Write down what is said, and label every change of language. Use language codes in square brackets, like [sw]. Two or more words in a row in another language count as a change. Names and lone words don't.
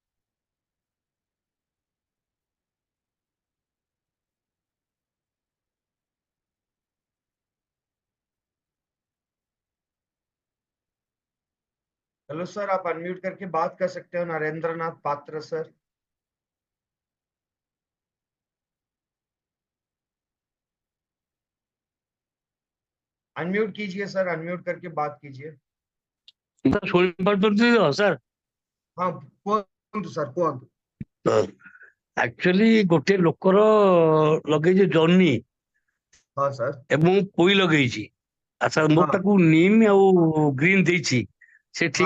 [hi] हेलो सर, आप अनम्यूट करके बात कर सकते हो, नरेंद्र नाथ पात्र सर। अनम्यूट कीजिए सर, अनम्यूट करके बात कीजिए। [or] ଶୁଣିପାରୁଛନ୍ତି ତ ସାର୍? हाँ କୁହନ୍ତୁ सर, କୁହନ୍ତୁ। ଆକ୍ଚୁଆଲି ଗୋଟେ ଲୋକର ଲଗେଇଛି ଜହ୍ନି [hi] हाँ सर। [or] ଏବଂ ପୋଇ ଲଗେଇଛି। ଆଚ୍ଛା, ମୁଁ [hi] हाँ [or] ତାକୁ ନିମ୍ ଆଉ ଗ୍ରୀନ୍ ଦେଇଛି, ସେ ଠିକ